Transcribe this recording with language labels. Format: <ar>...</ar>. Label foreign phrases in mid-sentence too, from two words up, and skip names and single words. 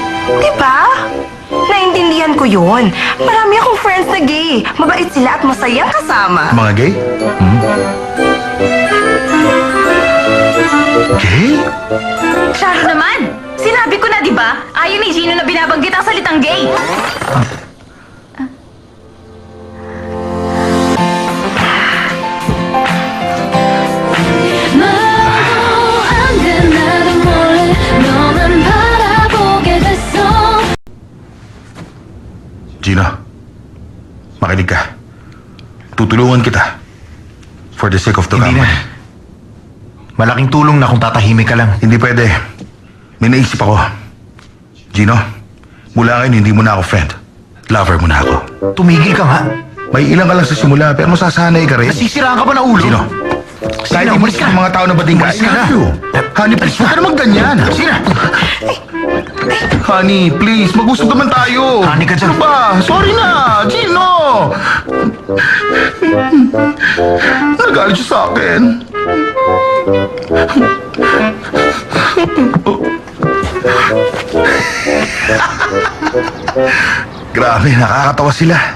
<tl>Diba? Naintindihan ko yun. Marami akong friends na gay. Mabait sila at masayang kasama. Mga gay? Gay? Sharon naman! Sinabi ko na, di ba? Ayaw ni Gino na binabanggit ang salitang gay.</tl> <ko>말도 안돼 나도 몰래 너만 바라보게 됐어</ko> <tl>Gina, makinig ka. Tutulungan kita.</tl> <en>For the sake of the</en> <tl>Hindi</tl> <en>company.</en> <tl>na. Malaking tulong na kung tatahimik ka lang. Hindi pwede. May naisip ako. Gino, mula ngayon hindi mo na ako friend. Lover mo na ako. Tumigil ka nga. May ilang ka lang sa simula pero masasanay ka rin. Nasisiraan ka ba ng ulo? Gino, Sige kahit na, hindi umalis ka. mga tao na bading ka, Umalis ka</tl> <en>I</en> <tl>na.</tl> <en>love you. Honey, please,</en> <tl>huwag ka na magganyan. Sige na.</tl> <en>Honey, please,</en> <tl>mag-usap naman tayo. Honey ka dyan. Ano ba? Sorry na, Gino. Nagalit siya sa akin. Grabe, nakakatawa sila.</tl>